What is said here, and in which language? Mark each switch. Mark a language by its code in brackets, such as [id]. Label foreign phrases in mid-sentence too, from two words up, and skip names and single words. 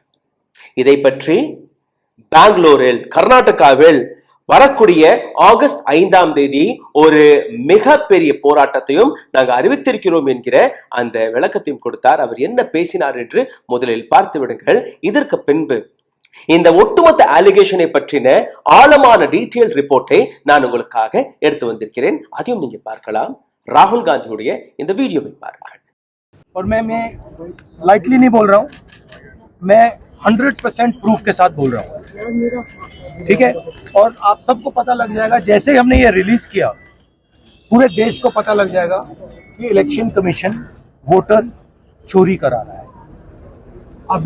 [ta] இதை பற்றி பெங்களூரில், கர்நாடகாவில் வரக்கூடிய ஆகஸ்ட் 5ஆம் தேதி ஒரு மிகப்பெரிய போராட்டத்தையும் நாங்கள் அறிவித்திருக்கிறோம் என்கிற அந்த விளக்கத்தையும் கொடுத்தார். அவர் என்ன பேசினார் என்று முதலில் பார்த்து விடுங்கள். இதற்கு பின்பு இந்த ஒட்டுமொத்த அலிகேஷனை பற்றின ஆழமான [en] detail report [ta] நான் உங்களுக்காக எடுத்து வந்திருக்கிறேன். அதையும் நீங்க பார்க்கலாம். राहुल गांधी இந்த வீடியோவை பாருங்கள். [hi] और मैं लाइटली नहीं बोल रहा हूँ, मैं 100% प्रूफ के साथ बोल रहा हूँ, ठीक है? और आप सबको पता लग जाएगा, जैसे ही हमने ये रिलीज किया पूरे देश को पता लग जाएगा कि [en] election commission voter [hi] चोरी करा रहा है।